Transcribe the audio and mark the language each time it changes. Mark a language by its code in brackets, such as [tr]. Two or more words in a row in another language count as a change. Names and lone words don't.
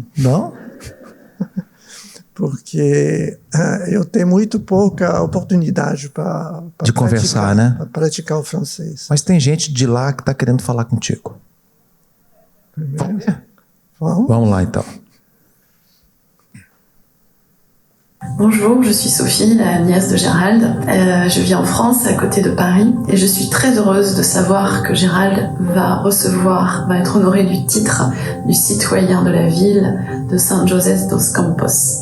[pt] Não? Porque eu tenho muito pouca oportunidade para conversar, né? Para praticar o francês. Mas tem gente de lá que está querendo falar contigo. Vamos lá, então. [fr] Bonjour, je suis Sophie, la nièce de Gérald. Je vis en France, à côté de Paris, et je suis très heureuse de savoir que Gérald va être honoré du titre du citoyen de la ville de San José dos Campos.